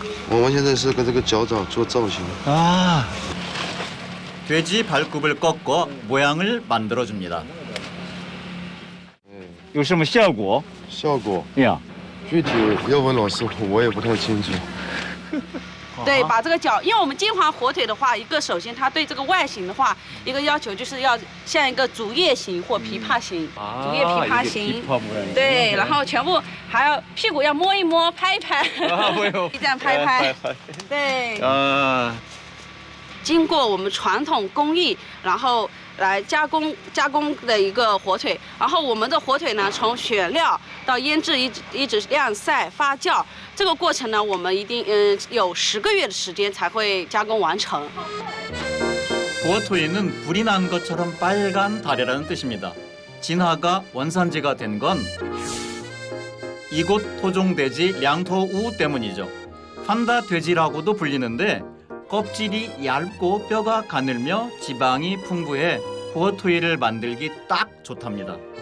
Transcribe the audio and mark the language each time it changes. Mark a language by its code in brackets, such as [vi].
[zh] 我们现在是跟这个脚掌做造型。 [ko] 아, 돼지 발굽을 꺾어 모양을 만들어줍니다. [zh] 有什么效果？效果 야, 具体要问老师，我也不太清楚。对，把这个脚，因为我们金华火腿的话，一个首先它对这个外形的话，一个要求就是要像一个竹叶形或琵琶形，竹叶琵琶形，对，然后全部还要屁股要摸一摸、拍一拍，这样拍一拍，对。经过我们传统工艺，然后来加工的一个火腿，然后我们的火腿呢，从选料到腌制一直晾晒发酵，这个过程呢，我们一定有10个月的时间才会加工完成。 [ko] 후어토이는 불이 난 것처럼 빨간 다리라는 뜻입니다. 진화가 원산지가 된 건 이곳 토종돼지 량토우 때문이죠. 판다 돼지라고도 불리는데 껍질이 얇고 뼈가 가늘며 지방이 풍부해 후어토이를 만들기 딱 좋답니다.